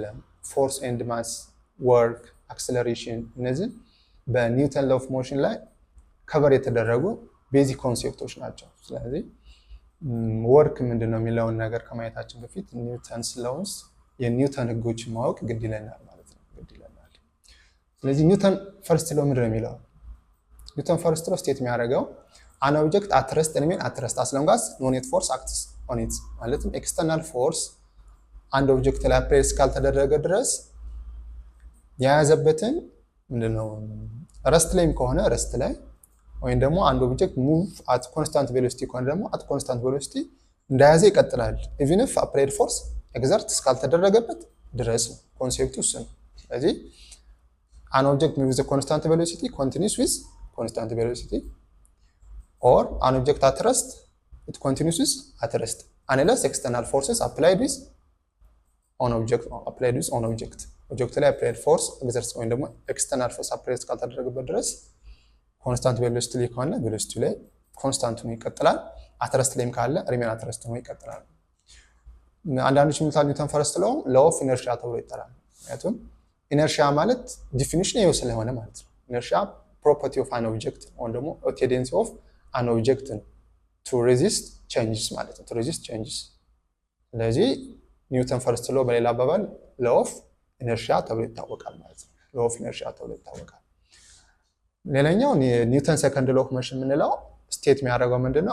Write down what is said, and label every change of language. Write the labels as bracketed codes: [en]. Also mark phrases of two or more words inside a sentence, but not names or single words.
[en] force and mass፣ [am] ወርክ፣ አክሰለሬሽን እነዚህ በኒውተን [en] law of motion [am] ላይ ከቨር የተደረጉ [en] basic concepts [am] ናቸው። ስለዚህ ወርክ ምንድነው የሚለውን ነገር ከማየታችን በፊት ኒውተን ስሎውስ የኒውተን ህጎችን ማወቅ ግድ ይለናል ማለት ነው። ግድ ይለናል። ስለዚህ [en] Newton first law [am] ምንድነው የሚለው? [en] Newton first law state [am] የሚያደርገው [en] an object at rest remain at rest as long as no net force acts on it [am] ማለትም [en] external force [am] አንድ ኦብጀክት ላይ አፕላይ እስካልተደረገ ድረስ የያዘበትን ምንድነው ረስት ላይም ከሆነ ረስት ላይ ወይም ደግሞ አንድ ኦብጀክት [en] move at constant velocity [am] ከሆነ ደግሞ [en] at constant velocity [am] እንደያዘ ይቀጥላል [en] even if applied force exert [am] እስካልተደረገበት ድረስ ኮንሴፕቱ እሱ ነው። ስለዚህ [en] an object moves with a constant velocity continues with constant velocity or an object at rest it continues with at rest unless external forces applied with on object object ላይ applied force exert [am] ወይም ደግሞ [en] external force applied [am] እስካልተደረገበት ድረስ [en] constant velocity [am] ላይ ከሆነ ቬሎሲቲ ላይ ኮንስታንት ሆኖ ይቀጥላል። አትረስት ላይም ካለ [en] remain at rest [am] ሆኖ ይቀጥላል። አንዳንዶች የሚሉት [en] Newton first law law of inertia [am] ተብሎ ይጠራል። ምክንያቱም ኢነርሺያ ማለት ዲፊኒሽን ይኸው ስለሆነ ማለት ነው። [en] inertia property of an object [am] ወይም ደግሞ [en] tendency of an object to resist changes [am] ማለት ነው። [en] to resist changes። [am] ስለዚህ [en] Newton first law [am] በሌላ አባባል [en] law of inertia [am] ተብሎ ይታወቃል ማለት ነው። [en] law of inertia [am] ተብሎ ይታወቃል። ሌላኛው [en] Newton second law of motion [am] የምንለው ስቴት የሚያደርገው ምንድነው?